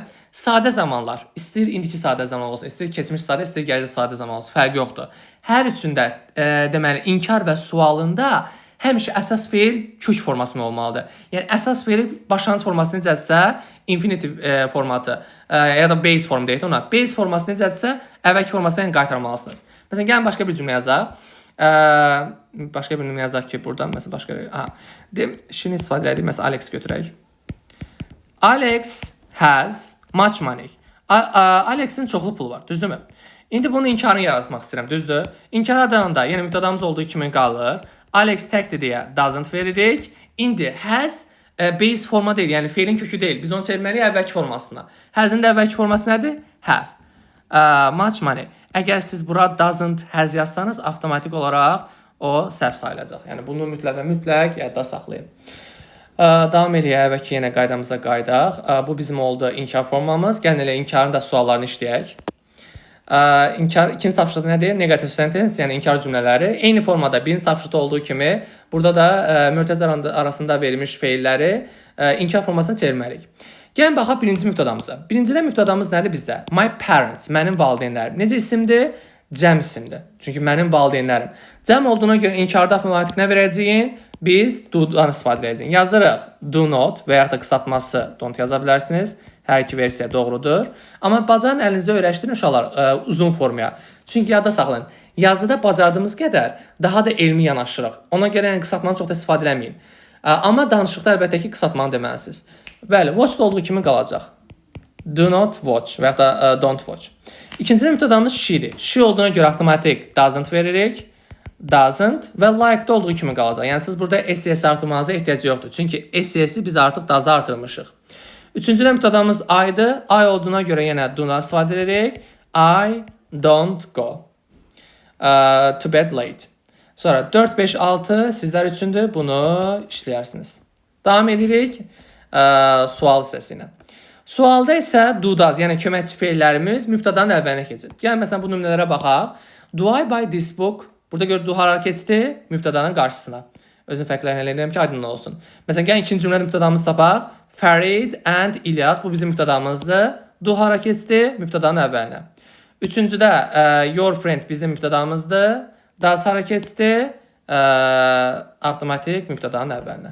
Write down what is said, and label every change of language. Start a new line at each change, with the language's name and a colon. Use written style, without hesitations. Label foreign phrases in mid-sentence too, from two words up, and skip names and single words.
Azerbaijani: Sadə zamanlar, istəyir indiki sadə zaman olsun, istəyir keçmiş sadə, istəyir gələcək sadə zaman olsun, fərqi yoxdur. Hər üçündə deməli inkar və sualında həmişə əsas feil kök formasında olmalıdır. Yəni əsas feili başlanğıc forması necədirsə,
English: infinitive formatı
Azerbaijani: ya da
English: base form
Azerbaijani: deyək ona. Base forması necədirsə, əvvəlki formasından qaytarmalısınız. Məsələn, gəlin başqa bir cümlə yazaq. Başqa bir cümlə yazaq ki, buradan məsələn başqa şunu istifadə edək. Məsələn, Alex götürək.
English: Alex has much money.
Azerbaijani: Alex'in çoxlu pulu var, düzdürmü? İndi bunun inkarını yaratmaq istəyirəm, düzdür? İnkar adında, yəni mübtədamız olduğu kimi qalır. Alex təkdir deyə doesn't veririk. İndi has base forma deyil, yəni feilin kökü deyil. Biz onu çevirməliyik əvvəlki formasına. Has'ın da əvvəlki forması nədir?
English: Have. Much money.
Azerbaijani: Əgər siz bura
English: doesn't has
Azerbaijani: yazsanız, avtomatik olaraq o səhv sayılacaq. Yəni bunu mütləq yadda saxlayın. Davam edək, əvvəlki yenə qaydamıza qaydaq. Bu bizim oldu inkar formamız. Gəlin elə inkarın da suallarını işləyək. İnkar ikinci tapşırıqda nədir?
English: Negative sentence,
Azerbaijani: yəni inkar cümlələri. Eyni formada birinci tapşırıqda olduğu kimi burada da mötərizə arasında verilmiş feilləri inkar formasına çevirməliyik. Gəlin baxaq birinci mübtədamıza. Birincidə mübtədamız nədir bizdə?
English: My parents,
Azerbaijani: mənim valideynlərim. Necə isimdir? Cəm isimdir. Çünki mənim valideynlərim. Cəm olduğuna görə inkarda avtomatik nə verəcəyin? Biz do-dan istifadə edəcəyik. Yazırıq
English: do not
Azerbaijani: və yaxud da qısaltması don't yaza bilərsiniz. Hər iki versiya doğrudur. Amma bacarın əlinizdə öyrəşdirin uşaqlar uzun formaya. Çünki yadda saxlayın. Yazıda bacardığımız qədər daha da elmi yanaşırıq. Ona görə yəni qısaltmanı çox da istifadə eləməyin. Amma danışıqda əlbəttə ki qısaltmanı deməlisiniz. Bəli, watch da olduğu kimi qalacaq.
English: Do not watch
Azerbaijani: və yaxud da
English: don't watch.
Azerbaijani: İkinci mübtədamız she'dir. She olduğuna görə avtomatik doesn't veririk. Doesn't və like-da olduğu kimi qalacaq. Yəni siz burada SES artırmanıza ehtiyac yoxdur. Çünki SES-i biz artıq does artırmışıq. Üçüncü mübtədamız I'dır. I olduğuna görə yenə do-dan istifadə edirik.
English: I don't go to bed late.
Azerbaijani: Sonra 4, 5, 6 sizlər üçündür. Bunu işləyərsiniz. Davam edirik sual hissəsinə. Sualda isə
English: do does,
Azerbaijani: yəni köməkçi feillərimiz mübtədanın əvvəlinə keçir. Yəni məsələn bu nümunələrə baxaq.
English: Do I buy this book?
Azerbaijani: Burada gör do hərəkəti mübtədanın qarşısına. Özünü fərqləndirirəm ki, aydın olsun. Məsələn, gəlin ikinci cümlə mübtədamızı tapaq. Farid and İlyas, bu bizim mübtədamızdır. Do hərəkəti mübtədanın əvvəlinə. Üçüncüdə
English: your friend
Azerbaijani: bizim mübtədamızdır. Does hərəkəti avtomatik mübtədanın əvvəlinə.